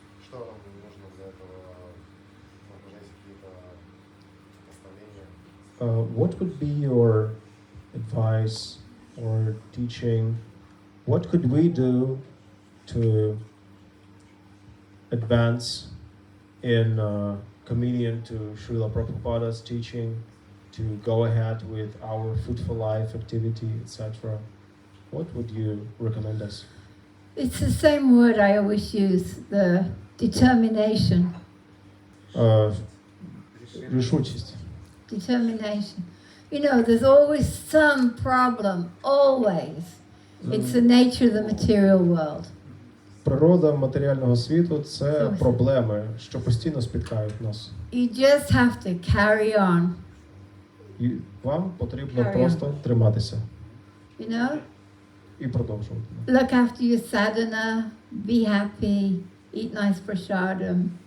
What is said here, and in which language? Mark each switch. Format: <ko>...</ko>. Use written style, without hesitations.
<ru>Что вам нужно для этого? Может, есть какие-то наставления?</ru> <en>What would be your advice or teaching? What could we do to advance in communion to Srila Prabhupada's teaching, to go ahead with our Food for Life activity, etc.? What would you recommend us? It's the same word I always use, the determination.</en> <uk>Рішучість.</uk> <en>Determination. You know, there's always some problem, always. It's the nature of the material world.</en> <uk>Природа матеріального світу – це проблеми, що постійно спіткають нас.</uk> <en>You just have to carry on,</en> <uk>І вам потрібно</uk> <en>Carry on.</en> <uk>просто триматися</uk> <en>you know?</en> <uk>і продовжувати.</uk> <en>Look after your sadhana, be happy, eat nice prasadam.</en>